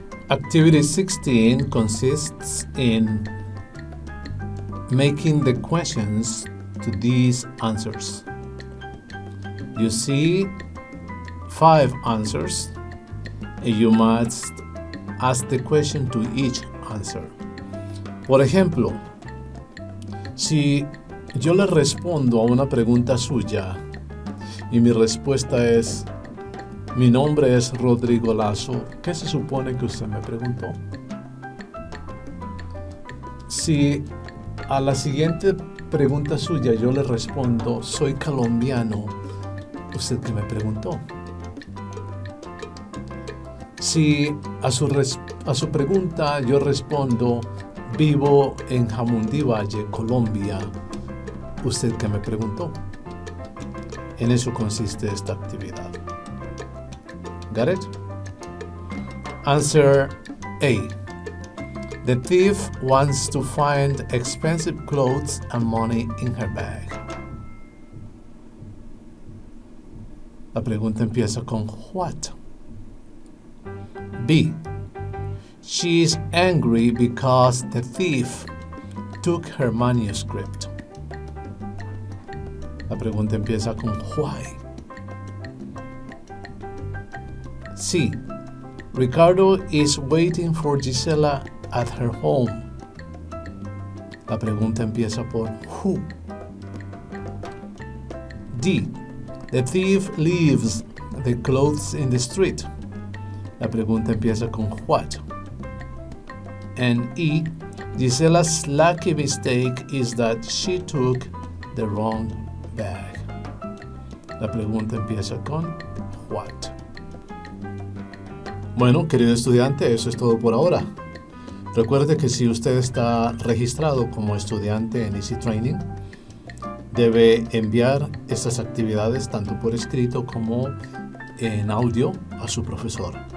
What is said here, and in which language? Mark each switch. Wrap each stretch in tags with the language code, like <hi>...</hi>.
<en>Activity 16 consists in making the questions to these answers. You see 5 answers and you must ask the question to each answer.</en> <es>Por ejemplo, si yo le respondo a una pregunta suya y mi respuesta es: mi nombre es Rodrigo Lazo, ¿qué se supone que usted me preguntó? Si a la siguiente pregunta suya yo le respondo: soy colombiano, ¿usted qué me preguntó? Si a su pregunta yo respondo, vivo en Jamundí Valle, Colombia, ¿usted qué me preguntó? En eso consiste esta actividad.</es> <en>Got it? Answer A. The thief wants to find expensive clothes and money in her bag.</en> <es>La pregunta empieza con what?</es> <en>B. She is angry because the thief took her manuscript.</en> <es>La pregunta empieza con why.</es> <en>C. Ricardo is waiting for Gisela at her home.</en> <es>La pregunta empieza por who.</es> <en>D. The thief leaves the clothes in the street.</en> <es>La pregunta empieza con what.</es> <en>And E. Gisela's lucky mistake is that she took the wrong bag.</en> <es>La pregunta empieza con what. Bueno, querido estudiante, eso es todo por ahora. Recuerde que si usted está registrado como estudiante en Easy Training, debe enviar estas actividades tanto por escrito como en audio a su profesor.</es>